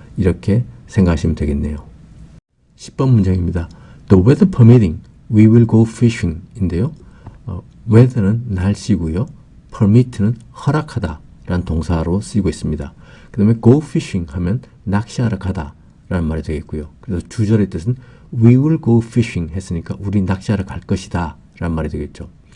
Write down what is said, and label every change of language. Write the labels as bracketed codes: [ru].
[ko] 이렇게 생각하시면 되겠네요. 10번 문장입니다. [en] The weather permitting, we will go fishing [ko] 인데요. weather는 날씨고요. permit는 허락하다 라는 동사로 쓰이고 있습니다. 그 다음에 go fishing 하면 낚시하러 가다 라는 말이 되겠고요. 그래서 주절의 뜻은 [en] we will go fishing [ko] 했으니까 우리 낚시하러 갈 것이다 라는 말이 되겠죠.